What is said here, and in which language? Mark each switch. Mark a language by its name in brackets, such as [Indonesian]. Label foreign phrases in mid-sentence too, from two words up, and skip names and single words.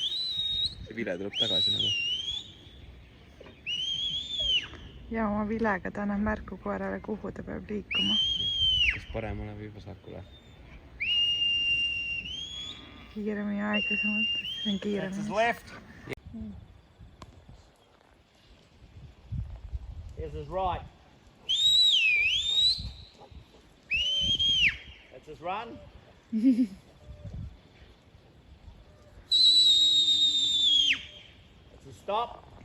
[Estonian] See vile tuleb tagasi nagu. Ja oma vilega ta annab märku koerale, kuhu ta peab liikuma. Kas paremale või vasakule? Kiiremini aeglasemalt. See on kiiremini. [English] That's his left. Here's his right. That's his run. That's his stop.